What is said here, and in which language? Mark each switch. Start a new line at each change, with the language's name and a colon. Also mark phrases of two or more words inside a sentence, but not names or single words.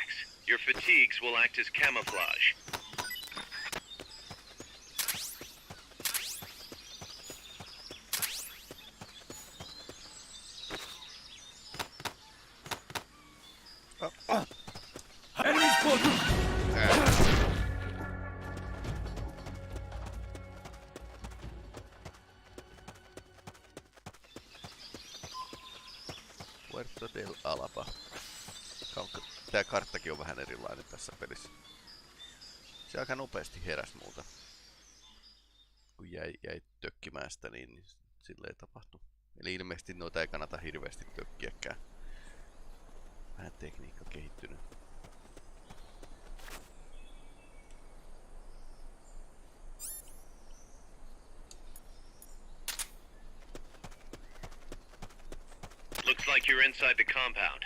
English: Your fatigues will act as camouflage. Enemies close! Puerto del Alaba.
Finnish: Tää karttakin on vähän erilainen tässä pelissä. Se aika nopeasti heräs muuta. Kun jäi tökkimään sitä, niin silleen tapahtui. Eli ilmeisesti noita ei kannata hirveästi tökkiäkään. Vähän tekniikka kehittynyt.
English: Looks like you're inside the compound.